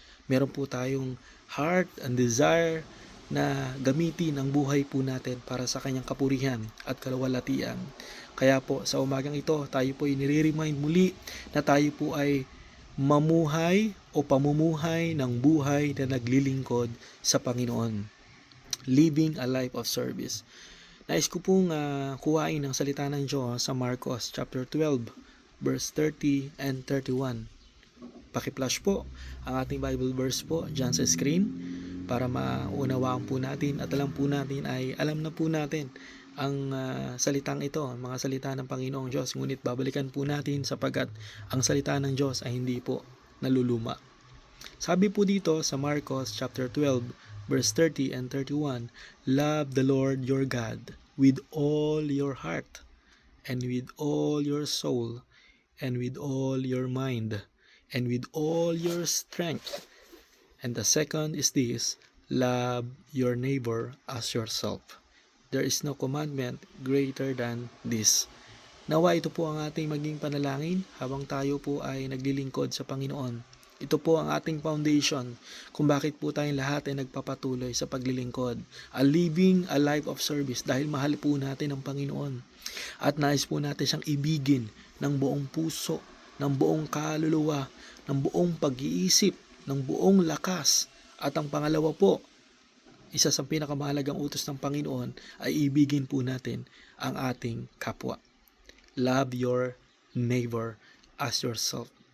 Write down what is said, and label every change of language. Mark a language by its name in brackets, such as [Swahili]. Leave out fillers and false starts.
[Filipino] Meron po tayong heart and desire na gamitin ang buhay po natin para sa kanyang kapurihan at kalawalatian. Kaya po sa umagang ito, tayo po inire-remind muli na tayo po ay mamuhay o pamumuhay ng buhay na naglilingkod sa Panginoon. [English] Living a life of service. [Filipino] Nais ko pong kuhain ang salita ng Diyos sa Marcos chapter 12 verse 30 and 31. Paki-flash po ang ating Bible verse po dyan sa screen para maunawaan po natin at alam na po natin ang salitang ito, ang mga salita ng Panginoong Diyos. Ngunit babalikan po natin sapagkat ang salita ng Diyos ay hindi po naluluma. Sabi po dito sa [English] Marcos chapter 12 verse 30 and 31, Love the Lord your God with all your heart and with all your soul and with all your mind and with all your strength. And the second is this, love your neighbor as yourself. There is no commandment greater than this. [Filipino] Nawa ito po ang ating maging panalangin habang tayo po ay naglilingkod sa Panginoon. Ito po ang ating foundation kung bakit po tayong lahat ay nagpapatuloy sa paglilingkod. [English] Living a life of service [Filipino] dahil mahal po natin ang Panginoon. At nais po natin siyang ibigin ng buong puso, ng buong kaluluwa, ng buong pag-iisip, ng buong lakas. At ang pangalawa po, isa sa pinakamahalagang utos ng Panginoon ay ibigin po natin ang ating kapwa. [English] Love your neighbor as yourself.